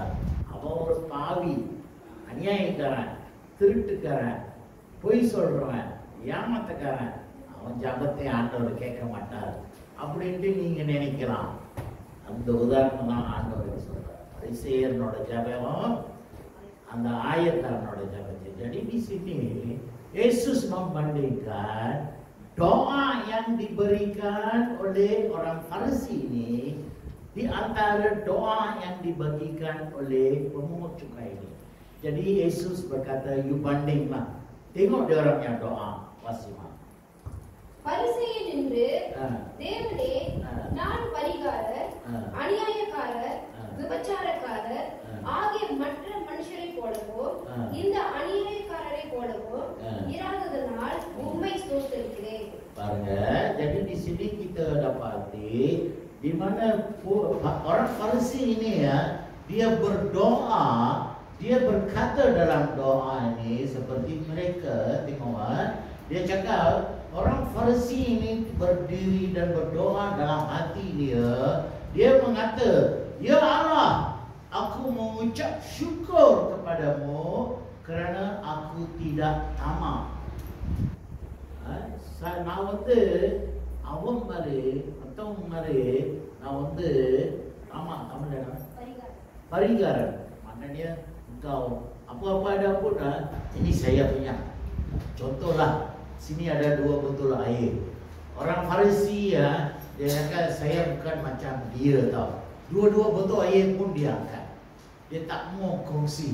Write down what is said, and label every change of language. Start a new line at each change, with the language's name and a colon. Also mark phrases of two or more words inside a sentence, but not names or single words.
Tamil: அவன் ஒரு பாவி, அநியாயக்காரன், திருட்டுக்காரன், பொய் சொல்றவன், ஏமாத்தக்காரன், அவன் ஜபத்தை ஆண்டவர் கேட்க மாட்டார் அப்படின்ட்டு நீங்க நினைக்கலாம். அந்த உதாரணம் தான் ஆண்டவர் சொல்றார். பரிசேயனோட ஜபம், அந்த ஆயக்காரனோட ஜபத்தை.
Malay: Jadi di sini Yesus membandingkan doa yang diberikan oleh orang Farisi ini di antara doa yang dibagikan oleh pemungut cukai ini. Jadi Yesus berkata, you bandinglah. Tengok dia orangnya doa. Wasima.
Tamil: பரிசேயன் என்று தேவனே, நான் பரிகாரர், அநியாயக்காரர், விபச்சாரக்காரர் ஆகிய மற்ற மனுஷரை போலவோ இந்த அநியாயக்காரரை போலவோ இராததனால் உம்மை ஸ்தோத்திரிக்கிறேன். பாருங்க,
Malay: jadi di sini kita dapati di mana orang Farisi ini ya, dia berdoa, dia berkata dalam doa ini seperti mereka, tengok dia cakap orang Farisi ini berdiri dan berdoa dalam hati dia mengata, ya Allah, aku mengucap syukur kepadamu kerana aku tidak tamak.
Tamil: நான் வந்து அவன் மாதிரி மற்றவங்க மாதிரி நான் வந்து ஆமாம் தமிழ் பரிகாரன்
Malay: maknanya engkau apa-apa ada pun ini saya punya. Contohlah, sini ada 2 botol air. Orang Farisi ya, dia kata saya bukan macam dia tau. 2 botol air pun dia angkat. Dia tak mau kongsi.